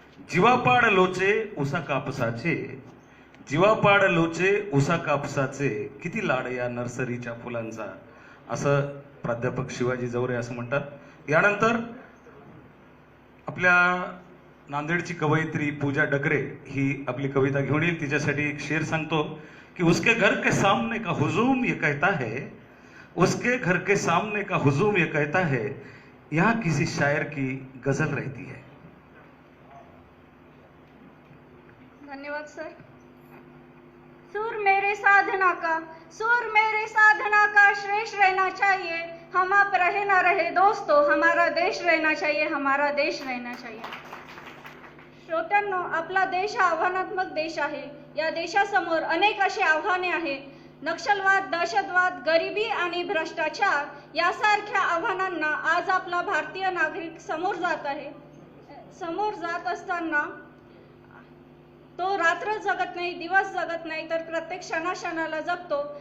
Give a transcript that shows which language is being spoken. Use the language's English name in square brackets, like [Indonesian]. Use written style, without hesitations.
[Marathi] जीवापाड लोचे उसा कापसाचे, जीवापाड लोचे उसा कापसाचे, किती लाड या नर्सरीच्या फुलांचा, असं प्राध्यापक शिवाजी जवरे असं म्हणतात. यानंतर आपल्या नांदेडची कवयित्री पूजा डकरे ही आपली कविता घेऊन येईल. तिच्यासाठी एक शेर सांगतो [Hindi] कि उसके घर के सामने का हुजूम ये कहता है, उसके घर के सामने का हुजूम ये कहता है, यहाँ किसी शायर की गजल रहती है. धन्यवाद सर. सुर मेरे साधना का, सुर मेरे साधना का श्रेष्ठ रहना चाहिए. हम आप रहे ना रहे दोस्तों, हमारा देश रहना चाहिए, हमारा देश रहना चाहिए. [Marathi] श्रोत्यांनो, आपला देश हा आव्हानात्मक देश आहे. या देशासमोर अनेक अशी आव्हाने आहेत. नक्षलवाद, दहशतवाद, गरिबी आणि भ्रष्टाचार यासारख्या आव्हानांना आज आपला भारतीय नागरिक समोर जात आहे. समोर जात असताना तो रात्र जगत नाही, दिवस जगत नाही, तर प्रत्येक क्षणाक्षणाला जगतो.